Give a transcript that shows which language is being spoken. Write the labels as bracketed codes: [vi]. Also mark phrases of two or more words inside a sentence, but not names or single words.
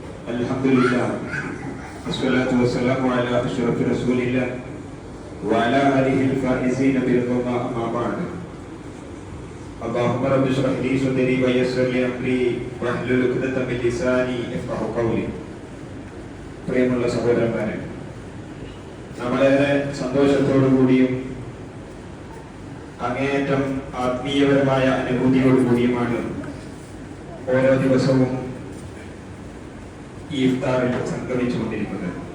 [ar] الحمد لله والصلاة والسلام على أشرف رسول الله وعلى آله الفائزين برضا أما بعد اللهم رب اشرح لي صدري ويسر لي أمري واحلل عقدة من لساني يفقهوا قولي. [ml] പ്രിയമുള്ള സഹോദരന്മാരെ, നമ്മളേറെ സന്തോഷത്തോടുകൂടിയും അങ്ങേയറ്റം ആത്മീയപരമായ അനുഭൂതിയോടുകൂടിയുമാണ് ഓരോ ദിവസവും ഈ ഇഫ്താറിൽ സംഗമിച്ചുകൊണ്ടിരിക്കുന്നത്.